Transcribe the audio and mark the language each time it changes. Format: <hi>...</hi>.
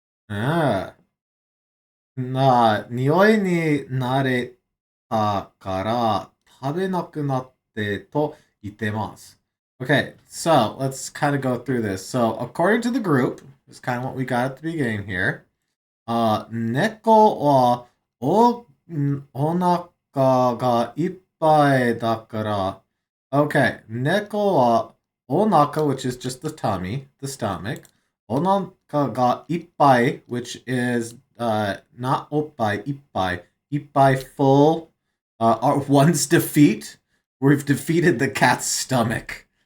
<ja>Ah, 匂いに慣れたから食べなくなってと言ってます.</ja> <en>Okay, so let's kind of go through this. So according to the group, is kind of what we got at the beginning here.</en> <ja>猫はお腹がいっぱいだから.</ja> <en>Okay, 猫はお腹, which is just the tummy, the stomach.</en> <ja>お腹がいっぱい,</ja> <en>which is not おっぱい, いっぱい. いっぱい full. One's defeat. We've defeated the cat's stomach.</en>